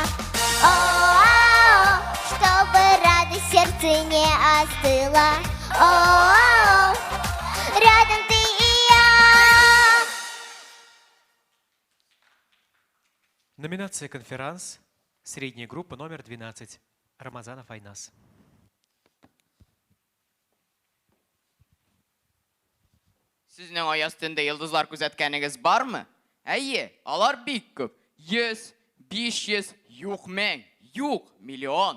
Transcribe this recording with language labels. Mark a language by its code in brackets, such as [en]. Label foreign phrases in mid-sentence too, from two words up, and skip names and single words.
[ru] О-а-а, чтобы радость сердце не остыла. О-а-а, рядом ты и я. Номинация «Конферанс». Средняя группа номер 12. Рамазанов Айнас. [tt] Сезнең ай астында йолдызлар күзәткәнегез бармы? Әйе, алар бик күп. 100, 500, юк 1000, юк миллион.